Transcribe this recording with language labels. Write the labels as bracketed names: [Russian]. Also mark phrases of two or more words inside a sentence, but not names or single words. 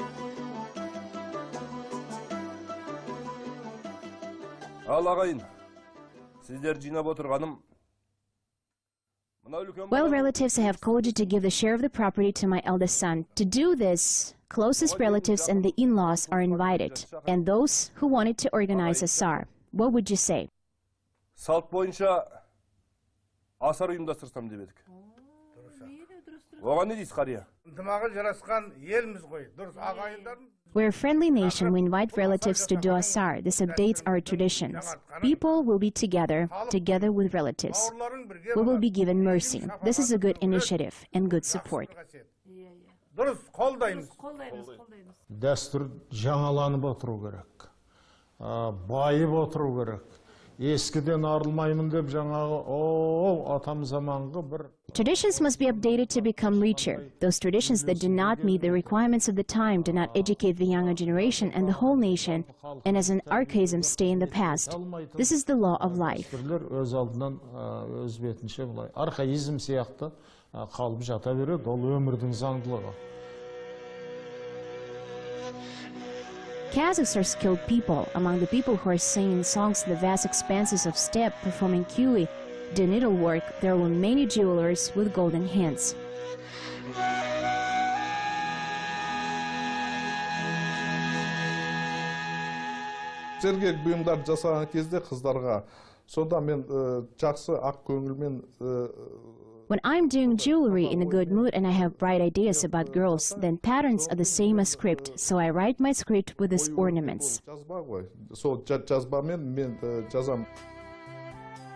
[English] Well, relatives, I have called you to give the share of the property to my eldest son. To do this, closest relatives and the in-laws are invited, and those who wanted to organize asar. What would you say? [Kazakh] Салт бойынша асар ұйымдастырсам деп едік. Оған не дейсіз, қария? Ынтымағы жарасқан елміз ғой. Дұрыс, ағайындарын. [English] We're a friendly nation. We invite relatives to do asar. This updates our traditions. People will be together with relatives. We will be given mercy. This is a good initiative and good support. [Kazakh] Дұрыс, қолдаймыз. Дәстүр жаңаланып отыру керек. Байып отыру керек. Ескіден арылмаймын деп жаңағы, атам заманғы бір. [English] Traditions must be updated to become richer. Those traditions that do not meet the requirements of the time do not educate the younger generation and the whole nation, and as an archaism stay in the past. This is the law of life. [Kazakh] Өз алдынан өз бетінше бұлай архаизм сияқты қалып жата береді, ол өмірдің заңдылығы. [English] Kazakhs are skilled people. Among the people who are singing songs in the vast expanses of steppe, performing kiwi, the needlework, there were many jewelers with golden hands. [Kazakh] Сергек бұйымдар жасаған кезде қыздарға, сонда мен жақсы ақ көңілмен. [English] When I'm doing jewelry in a good mood and I have bright ideas about girls, then patterns are the same as script, so I write my script with these ornaments.